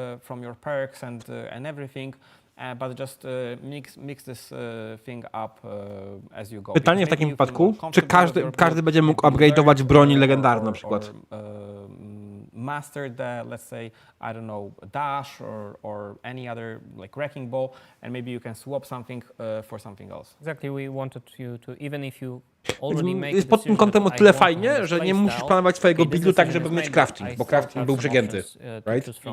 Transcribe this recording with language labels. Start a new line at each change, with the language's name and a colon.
English: From your perks and everything. But just mix this thing up as you go.
Polish: Pytanie w takim wypadku, czy każdy będzie mógł upgrade'ować broni legendarną na przykład?
English: Master the, let's say, I don't know, dash or any other like wrecking ball, and maybe you can swap something for something else. Exactly, we wanted you to, even if you already make
Polish: jest pod tym kątem o tyle fajnie, że nie musisz planować swojego buildu tak, żeby mieć crafting, bo crafting był przegięty, right?